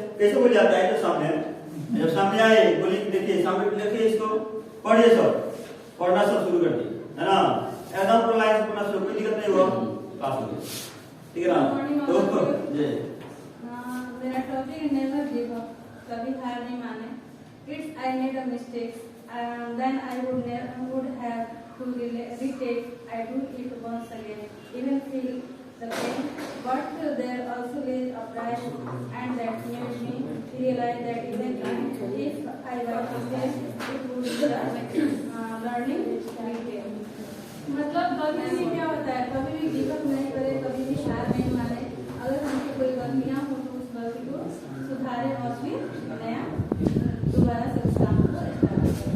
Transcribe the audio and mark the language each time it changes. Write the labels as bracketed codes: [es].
[hi] कैसे हो जाता है? तो सामने जब सामने आए बोली देखिए सामने लिखिए, इसको पढ़िए, सब पढ़ना सब शुरू कर दिए, है ना? एकदम पूरा लाइन से पढ़ना शुरू, कोई दिक्कत नहीं हुआ, पास हो गए, ठीक है ना? तो जी मेरा टॉपिक [en] never give up, [hi] कभी हार नहीं माने। [en] It's I made a mistake, then I would have to retake, I do it once again, even feel the pain, but there also is a price, and that made me realize that even if I were to fail, it would be a learning retail. [hi] मतलब कभी भी क्या होता है, कभी भी give up नहीं करे, कभी भी हार नहीं माने। अगर हमकी कोई गलतियां हो तो उस गलती को सुधारे और फिर नया दोबारा से उस काम को स्टार्ट करें।